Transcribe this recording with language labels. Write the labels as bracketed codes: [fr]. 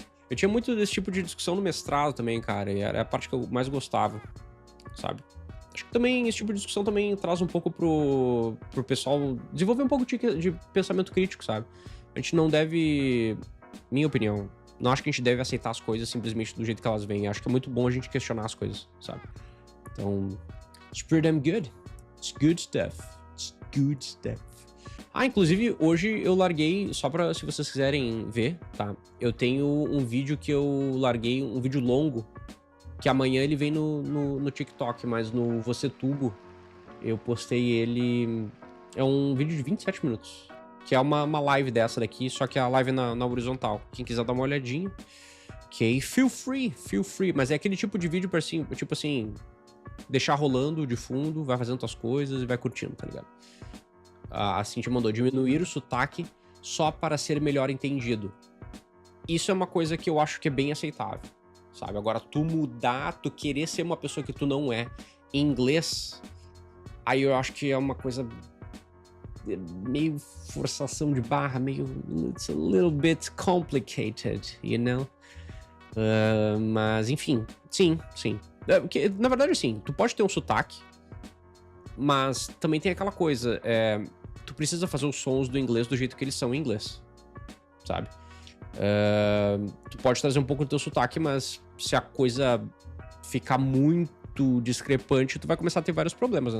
[pt] Eu tinha muito desse tipo de discussão no mestrado também, cara, e era a parte que eu mais gostava, sabe? Acho que também esse tipo de discussão também traz um pouco pro pessoal desenvolver um pouco de pensamento crítico, sabe? A gente não deve, minha opinião, não acho que a gente deve aceitar as coisas simplesmente do jeito que elas vêm. Acho que é muito bom a gente questionar as coisas, sabe? Então, [en] it's pretty damn good. It's good stuff. It's good stuff. [pt] Inclusive, hoje eu larguei, só pra se vocês quiserem ver, tá? Eu tenho um vídeo que eu larguei, um vídeo longo, que amanhã ele vem no TikTok, mas no VocêTubo eu postei ele... É um vídeo de 27 minutos, que é uma live dessa daqui, só que a live na horizontal. Quem quiser dar uma olhadinha, ok? [en] Feel free. [pt] Mas é aquele tipo de vídeo pra assim, tipo assim, deixar rolando de fundo, vai fazendo tuas coisas e vai curtindo, tá ligado? A Cintia mandou diminuir o sotaque só para ser melhor entendido. Isso é uma coisa que eu acho que é bem aceitável, sabe? Agora, tu mudar, tu querer ser uma pessoa que tu não é em inglês, aí eu acho que é uma coisa meio forçação de barra, meio... [en] It's a little bit complicated, you know? [pt] Mas, enfim, sim. Porque, na verdade, assim, tu pode ter um sotaque, mas também tem aquela coisa, tu precisa fazer os sons do inglês do jeito que eles são em inglês, sabe? Tu pode trazer um pouco do teu sotaque, mas se a coisa ficar muito discrepante, tu vai começar a ter vários problemas, né?